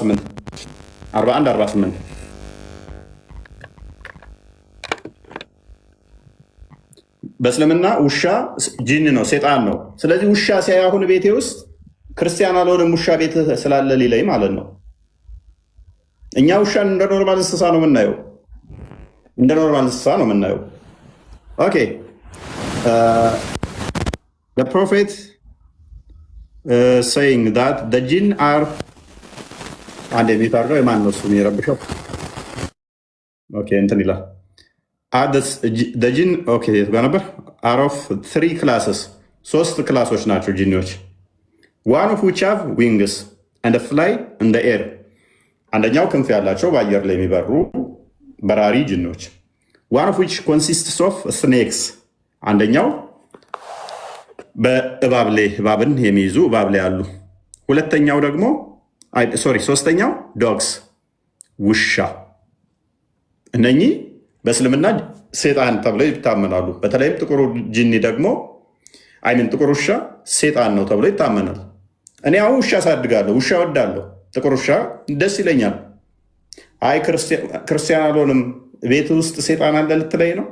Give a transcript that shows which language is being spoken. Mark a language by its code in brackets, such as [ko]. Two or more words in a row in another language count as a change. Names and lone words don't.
[am] 48 በእስልምና ውሻ ጂን ነው፣ ሴጣን ነው። ስለዚህ ውሻ ሲያይ አሁን ቤቴ ውስጥ ክርስቲያን አልሆንም ውሻ ቤት ስላለ ሊለኝ ማለት ነው። እኛ ውሻን እንደ ኖርማል እንስሳ ነው የምናየው፣ እንደ ኖርማል እንስሳ ነው የምናየው። ኦኬ [en] the prophet saying that the jinn are [am] አንድ የሚታርገው የማን ነው እሱ የሚረብሸው? ኦኬ እንትን ይላል [en] the jinn [am] ኦኬ ጋር ነበር [en] are of 3 classes [am] 3 ክላሶች ናቸው ጂኒዎች። [en] one of which have wings and fly in the air [am] አንደኛው ክንፍ ያላቸው በአየር ላይ የሚበሩ በራሪ ጂኒዎች። [en] one of which consists of snakes አንደኛው [am] በእባብ ላይ እባብን የሚይዙ እባብ ላይ ያሉ። ሁለተኛው ደግሞ ሶስተኛው ዶግስ ውሻ። እነኚህ በእስልምና ሴጣን ተብለው ይታመናሉ። በተለይም ጥቁሩ ጂኒ ደግሞ ጥቁር ውሻ ሴጣን ነው ተብሎ ይታመናል። እኔ አሁን ውሻ አሳድጋለሁ፣ ውሻ ወዳለሁ፣ ጥቁር ውሻ ደስ ይለኛል። አይ ክርስቲያን አልሆንም ቤት ውስጥ ሴጣን አለ ልትለኝ ነው?